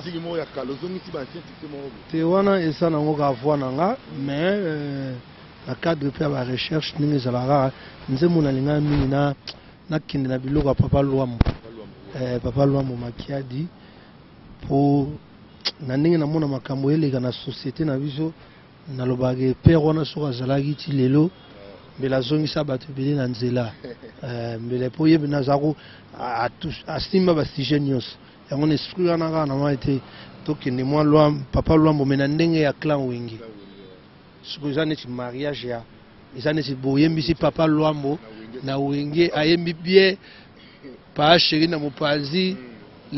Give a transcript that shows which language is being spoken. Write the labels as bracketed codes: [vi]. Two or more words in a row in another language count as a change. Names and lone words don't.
[ln] miziki moko ya kala, ozongisi ba [fr] ancien succès [ln] moko boye. Te, wana eza nango ka voix na nga, mais, euh, na cadre mpe ya ba recherche ndenge ezalaka, nzembo na linga mingi na, nakende na biloko ya Papa Lwambo. Papa Lwambo. Eh, Papa Lwambo Makiadi, po na ndenge namona makambo eleka na société na biso, nalobaka père wana soki azalaki ti lelo, mbele azongisa bato ebele na nzela. Eh, mbele po yebi naza ko, a-, a-, tou-, asimba ba sujet nyonso. Yango na esprit wana kaka na mwa ete tokende mwa Lwam-, Papa Lwambo, me na ndenge ya clan Wenge. Soki eza neti mariage ya, eza neti boyembisi Papa Lwambo na Wenge, ayembi bien, Pa Chéri na Mopanzi, Mm.